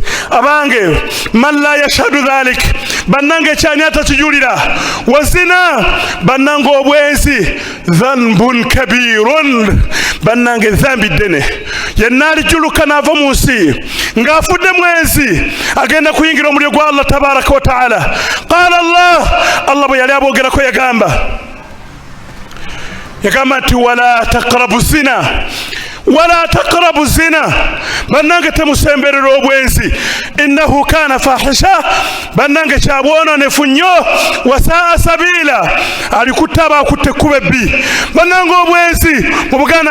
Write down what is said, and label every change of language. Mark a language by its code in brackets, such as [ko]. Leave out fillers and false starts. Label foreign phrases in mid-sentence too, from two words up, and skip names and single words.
[lg] Abange, [ar] من لا يشهد ذلك, [lg] bannange ekyani atakijulira, [ar] وزنا, [lg] bannange obwenzi, [ar] ذنب كبير, [lg] bannange dhambi ddene. Yenna alijuluka n'ava mu nsi ng'afudde mwenzi agenda kuyingira omuliro gwa [ar] الله تبارك وتعالى. قال الله [lg] bwe yali aboogerako yagamba yagamba nti [ar] ولا تقربوا الزنا [lg] bannange temusemberera obwenzi [ar] إنه كان فاحشة [lg] bannange kyabwononefu nnyo [ar] وساء سبيلا [lg] alikutaba akutte kuba ebbi bannange obwenzi mubugaana